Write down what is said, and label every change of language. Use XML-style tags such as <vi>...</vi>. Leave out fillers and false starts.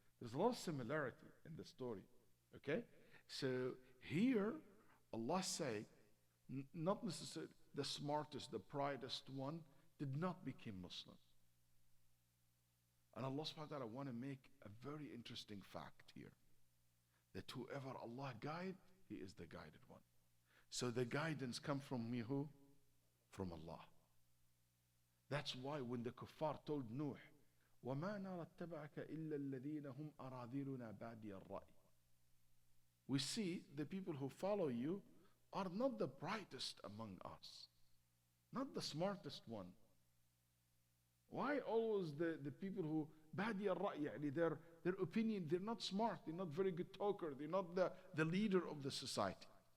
<en>There's a lot of similarity in the story. Okay? So here, Allah say, not necessarily the smartest, the brightest one did not become Muslim. And Allah subhanahu wa ta'ala want to make a very interesting fact here. That whoever Allah guide, he is the guided one. So the guidance comes from who? From Allah. That's why when the kuffar told Nuh,</en> <ar>وَمَا نَرَى اتَّبَعَكَ إِلَّا الَّذِينَ هُمْ أَرَاذِلُنَا بَادِيَ الرَّأْيِ.</ar> <en>We see the people who follow you are not the brightest among us, not the smartest one. Why always the people who</en> <ar>بادي الرأي, يعني</ar> <en>their opinion, they're not smart, they're not very good talker, they're not the leader of the society.</en>